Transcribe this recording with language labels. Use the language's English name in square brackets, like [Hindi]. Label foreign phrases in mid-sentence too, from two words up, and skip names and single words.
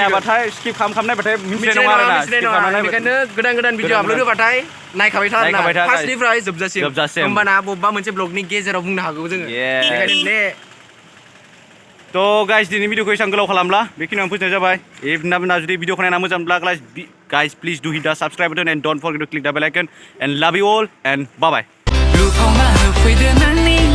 [Bodo] नायाबाथाय स्किप खालामनायबाथाय मिथिनाय मिथिनाय नङा नङा आरोना मिथिनाय नङा बेनिखायनो गोदान गोदान भिडिअ आपल'ड होबाथाय नायखाबाय था नायखाबाय था, आरोना फार्स्टनिफ्राय जोबजासिम जोबजासिम। होमबाना बबेबा मोनसे ब्लगनि गेजेराव बुंनो हागौ जोङो Yes. बेनिखायनो ने थ' गाइस दिनै भिडिअखौ एसेबां गोलाव खालामला बेखिनियावनो फोजोबनाय जाबाय इफना जुदि भिडिअखौ नायना मोजां मोनब्ला [English] guys please do hit the subscribe button and don't forget to click the bell icon and love you all and bye bye 路跑马和会的男